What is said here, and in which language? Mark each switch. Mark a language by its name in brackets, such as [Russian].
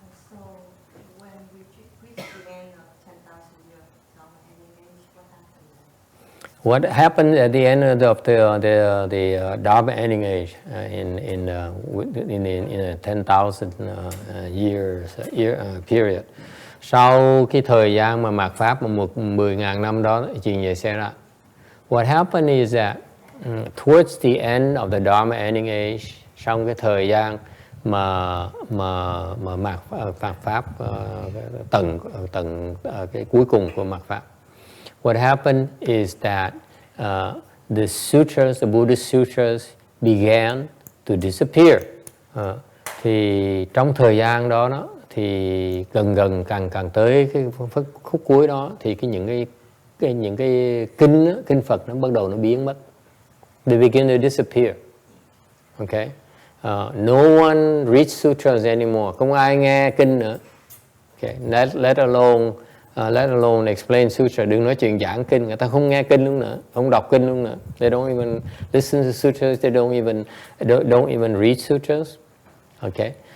[English] So when we reach the end of 10,000 years Dharma ending age, what happens? What happened at the end of the Dharma ending age in a 10,000 years period? [Vietnamese] Sau cái thời gian mà mạt pháp mà 10.000 năm đó, chuyện gì xảy ra? [English] What happened is that towards the end of the Dharma ending age, [Vietnamese] trong cái thời gian mà mạt pháp tầng cái cuối cùng của mạt pháp, [English] what happened is that the sutras, the Buddhist sutras began to disappear. [Vietnamese] Thì trong thời gian đó thì gần càng tới cái khúc cuối đó thì những cái kinh Phật nó bắt đầu nó biến mất. [English] They begin to disappear. Okay? No one reads sutras anymore. [Vietnamese] Không ai nghe kinh nữa. Okay? [English] Let alone explain sutra. [Vietnamese] Đừng nói chuyện giảng kinh. Người ta không nghe kinh luôn nữa, không đọc kinh luôn nữa. [English] They don't even listen to sutras. They don't even read sutras. Okay?